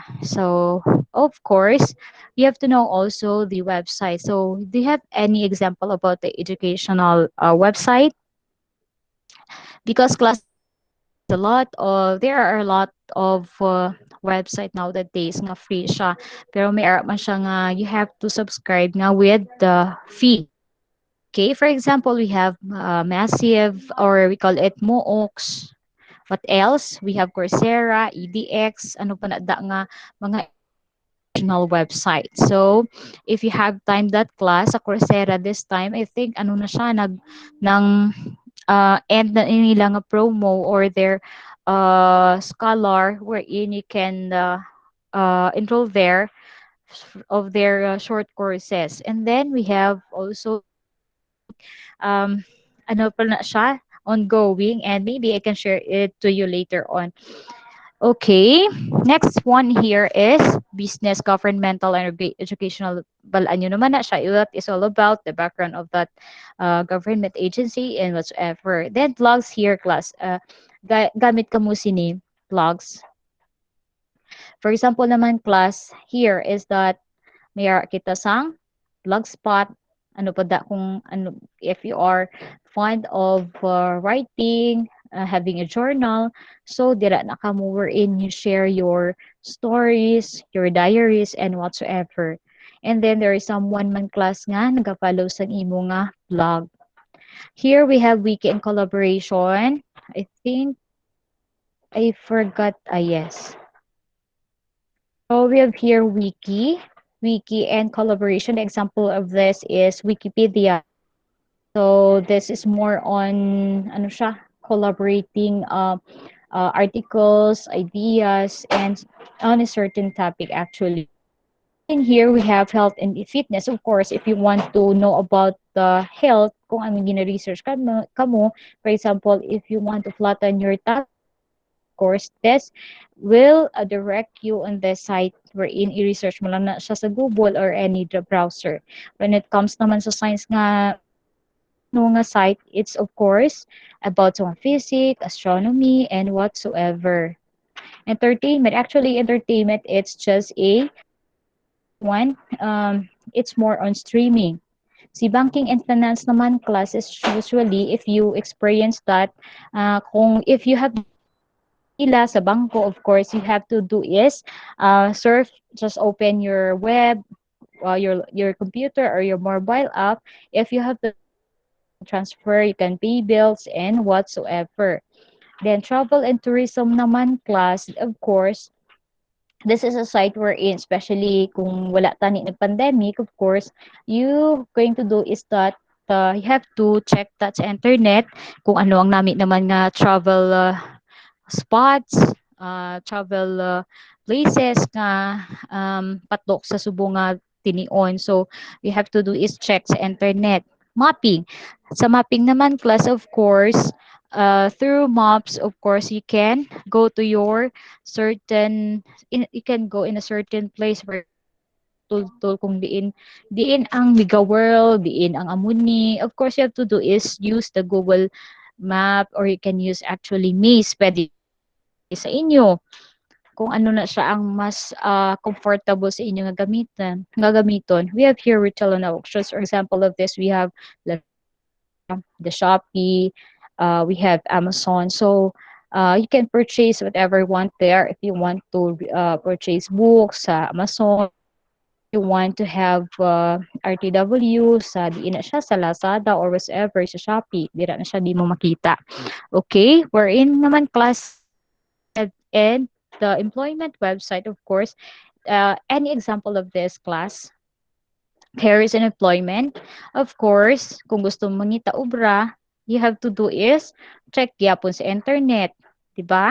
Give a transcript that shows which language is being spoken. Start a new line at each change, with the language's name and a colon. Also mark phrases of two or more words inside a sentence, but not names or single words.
English: So, of course, you have to know also the website. So, do you have any example about the educational website? Because class there are a lot of website nowadays
Hiligaynon: nga free siya. Pero may ara man siya nga
English: you have to subscribe
Hiligaynon: nga
English: with the fee. Okay, for example, we have Massive or we call it MOOCs. What else? We have Coursera, EDX,
Hiligaynon: ano pa na da nga mga
English: educational website. So, if you have time that class sa Coursera this time, I think
Hiligaynon: ano na siya nang end na nila nga
English: promo or their scholar wherein you can enroll there of their short courses. And then we have also um,
Hiligaynon: ano pa na siya,
English: ongoing, and maybe I can share it to you later on. Okay, next one here is business, governmental, and educational.
Hiligaynon: Balaan nyo naman na siya.
English: What is all about the background of that government agency and whatsoever. Then blogs here, class.
Hiligaynon: Gamit ka mo sini blogs.
English: For example naman, class, here is that
Hiligaynon: may kita sang blogspot, ano pa da kung ano
English: if you are fond of writing, having a journal, so
Hiligaynon: dira na ka mo
English: wherein you share your stories, your diaries, and whatsoever. And then there is someone man class
Hiligaynon: nga nagafollow sa imo nga blog.
English: Here we have wiki and collaboration. I think I forgot. Yes. So we have here wiki and collaboration. The example of this is Wikipedia. So this is more on
Hiligaynon: ano siya,
English: collaborating articles, ideas, and on a certain topic actually. In here we have health and fitness. Of course, if you want to know about the health,
Hiligaynon: kung ano gina-research kamo,
English: for example, if you want to flatten your tummy, course, this will direct you on the site wherein
Hiligaynon: i-research mo lang na siya sa Google
English: or any browser. When it comes
Hiligaynon: naman sa
English: science nga no nga site, it's of course about some physics, astronomy, and whatsoever. Entertainment, actually entertainment, it's just a one. It's more on streaming. Si banking and finance naman classes usually if you experience that kung if you have
Hiligaynon: ila sa bangko,
English: of course, you have to do is surf, just open your web, your computer or your mobile app. If you have to transfer, you can pay bills and whatsoever. Then travel and tourism naman class, of course, this is a site wherein, especially
Hiligaynon: kung wala tani ng pandemic,
English: of course, you going to do is that you have to check that sa internet
Hiligaynon: kung ano ang namin naman nga
English: travel spots, travel places
Hiligaynon: nga patok sa subong nga tinion.
English: So, you have to do is check sa internet. mapping.
Hiligaynon: Sa mapping naman
English: class, of course, through maps, of course, you can go to your you can go in a certain place, for example,
Hiligaynon: sa tultul, kung diin ang Mega World, diin ang Amuni.
English: Of course, you have to do is use the Google Map, or you can use actually Maze.
Hiligaynon: Pwede depende sa inyo kung ano na siya ang mas comfortable sa inyo nga gagamiton.
English: We have here retail and auctions. For example of this, we have Lazada, the Shopee, we have Amazon. So you can purchase whatever you want there. If you want to purchase books sa Amazon, if you want to have RTW
Hiligaynon: sa di na siya sa Lazada
English: or whatever sa Shopee,
Hiligaynon: dira na siya di mo makita.
English: Okay, we're in naman class and the employment website, of course. Any example of this class? Here is an employment. Of course,
Hiligaynon: kung gusto mong mangita obra,
English: you have to do is check
Hiligaynon: gyapon sa internet, di ba?